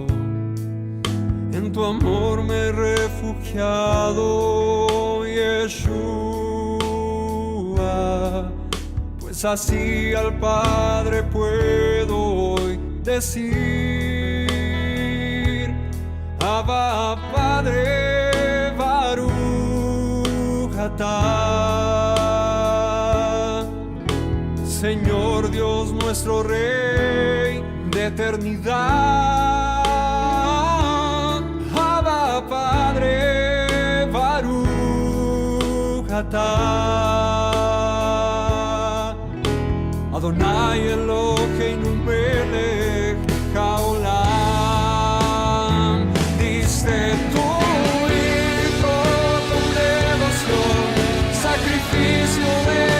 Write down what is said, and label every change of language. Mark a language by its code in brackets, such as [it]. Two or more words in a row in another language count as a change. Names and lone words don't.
[es] En tu amor me he refugiado, Yeshua, pues así al Padre puedo hoy decir: Abba, Padre, [he] ברוך אתה. [es] Señor Dios nuestro Rey de eternidad. Abba, Padre, [he] ברוך אתה. אדני אלהינו מלך העולם. [es] Diste tu hijo con devoción, sacrificio